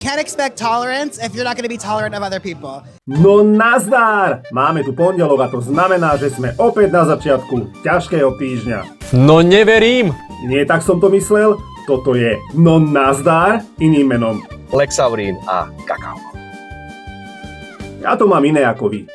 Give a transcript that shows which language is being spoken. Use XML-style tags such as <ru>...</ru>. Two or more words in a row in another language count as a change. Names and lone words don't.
<en>Can't expect tolerance if you're not going to be tolerant of other people.</en> <sk>No nazdar! Máme tu pondelok a to znamená, že sme opäť na začiatku ťažkého týždňa. No neverím! Nie tak som to myslel, toto je No nazdar iným menom. Lexaurín a kakao. Ja to mám iné ako vy.</sk>